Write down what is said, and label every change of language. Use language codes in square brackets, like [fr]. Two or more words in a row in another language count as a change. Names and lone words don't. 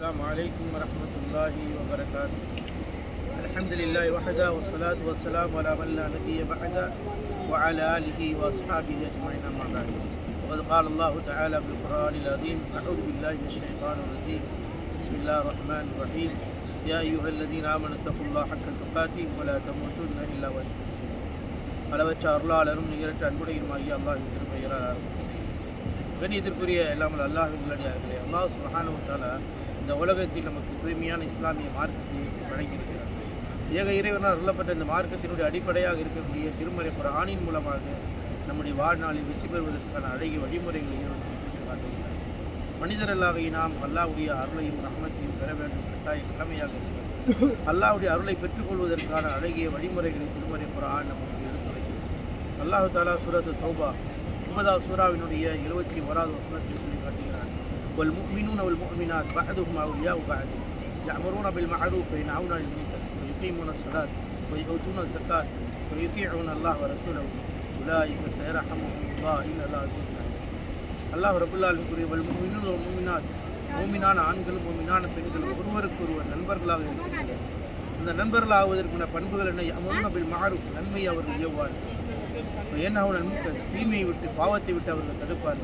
[ar] السلام عليكم ورحمة الله وبركاته. الحمد لله وحده والصلاة والسلام على من لا نبي بعده وعلى آله وأصحابه أجمعين أما بعد. وقد قال الله تعالى في القرآن العظيم: أعوذ بالله من الشيطان الرجيم. بسم الله الرحمن الرحيم. يا أيها الذين آمنوا اتقوا الله حق تقاته ولا تموتن إلا وأنتم مسلمون. [ta] அளவற்ற அருளாளரும் நிகரற்ற அன்புடையுமாகிய அல்லாஹ்வின் திருப்பெயரால் ஆரம்பிக்கிறேன். கண்ணியத்திற்குரிய எல்லாமல் அல்லாஹ்வின் நல்லடியார்களே, [ar] الله سبحانه وتعالى [ta] இந்த உலகத்தில் நமக்கு தூய்மையான இஸ்லாமிய மார்க்கத்தை வழங்கியிருக்கிறார். ஏக இறைவனால் அருளப்பட்ட இந்த மார்க்கத்தினுடைய அடிப்படையாக இருக்கக்கூடிய திருமறை குர்ஆனின் மூலமாக நம்முடைய வாழ்நாளில் வெற்றி பெறுவதற்கான அழகிய வழிமுறைகளை காட்டுகிறார். மனிதரல்லாகிய நாம் அல்லாஹ்வுடைய அருளையும் ரஹ்மத்தையும் பெற வேண்டும் கட்டாய கடமையாக இருக்கிறது. அல்லாஹ்வுடைய அருளை பெற்றுக்கொள்வதற்கான அழகிய வழிமுறைகளை திருமறை குர்ஆன் நமக்கு எடுத்துரைக்கிறது. [ar] الله تعالى [ta] சூரத்து தௌபா 9வது சூராவினுடைய 71வது வசனத்தில் சொல்லி காட்டுகிறார்: [ar] والمؤمنون والمؤمنات بعضهم أولياء بعض يأمرون بالمعروف وينهون عن المنكر ويقيمون الصلاة ويؤتون الزكاة ويطيعون الله ورسوله أولئك سيرحمهم الله إن الله عزيز حكيم. الله رب العالمين [ta] கூறிய [ar] والمؤمنون والمؤمنات, [ta] மூமினான ஆண்களும் மூமினான பெண்களும் ஒருவருக்கொருவர் நண்பர்களாக இருக்கிறார்கள். இந்த நண்பர்களாகுவதற்கான பண்புகள் என்ன? [ar] يأمرون بالمعروف, [ta] நன்மையை அவர்கள் ஏவுவார்கள். [ar] وينهون عن المنكر, [ta] தீமையை விட்டு பாவத்தை விட்டு அவர்கள் தடுப்பார்கள்.